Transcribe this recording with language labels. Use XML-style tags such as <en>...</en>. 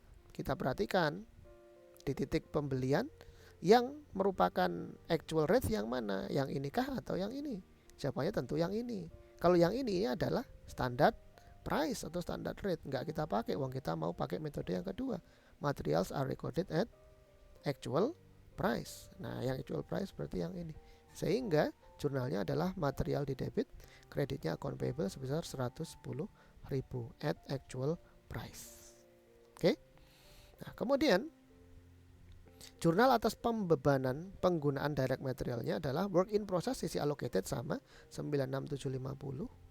<id>Kita perhatikan di titik pembelian yang merupakan actual rate yang mana? Yang inikah atau yang ini? Jawabannya tentu yang ini. Kalau yang ini adalah standard price atau standard rate, nggak kita pakai, uang kita mau pakai metode yang kedua.</id> <en>Materials are recorded at actual price.</en> <id>Nah, yang actual price berarti yang ini. Sehingga jurnalnya adalah material di debit, kreditnya account payable sebesar 110.000</id> <en>at actual price.</en> <id>Oke. Nah, kemudian jurnal atas pembebanan penggunaan direct materialnya adalah work in process sisi allocated sama 96750.</id>